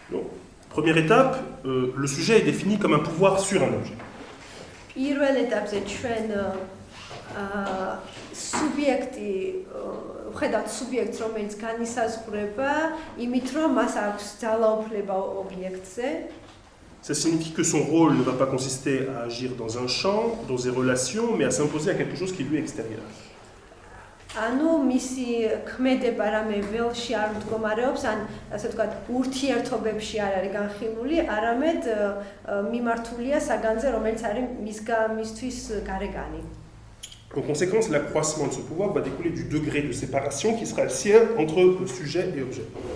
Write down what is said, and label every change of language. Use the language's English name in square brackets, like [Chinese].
[French] Donc, première étape, le sujet est défini comme un pouvoir sur un objet. [Georgian] პირველ ეტაპზე ჩვენ სუბიექტი ვხედავთ სუბიექტს, რომელიც განისაზღვრება იმით, რომ მას აქვს ძალაუფლება ობიექტზე. [French] Ça signifie que son rôle ne va pas consister à agir dans un champ, dans des relations, mais à s'imposer à quelque chose qui lui est extérieur. [Georgian] ანუ მისი ქმედება რამე ველში არ მდგომარეობს, ან ასე ვთქვათ, ურთიერთობებში არ არის განხილული, არამედ მიმართულია საგანზე, რომელიც არის მისთვის გარეგანი. [French] En conséquence, l'accroissement de ce pouvoir va découler du degré de séparation qui sera le sien entre le sujet et objet.